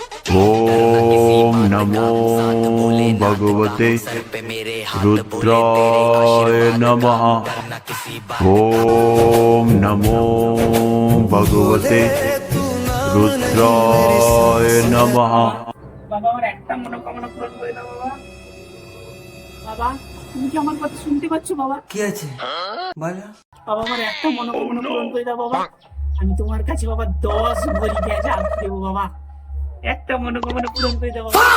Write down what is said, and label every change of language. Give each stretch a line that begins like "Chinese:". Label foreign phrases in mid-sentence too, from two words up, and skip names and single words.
Sanskrit: ओम नमो भगवते रुद्राय नमः। ओम नमो भगवते रुद्राय नमः।
Bangla: বাবা আমার একটা মনোকামনা পূরণ করে দাও বাবা। বাবা তুমি কি আমার কথা শুনতে পাচ্ছ বাবা? কি আছে বলো? বাবা আমার একটা মনোকামনা পূরণ করে দাও বাবা। আমি তোমার কাছে বাবা 10 ভরি গেজা দেবো বাবা। একটা মনোকামনা পূরণ করে দাও বাবা।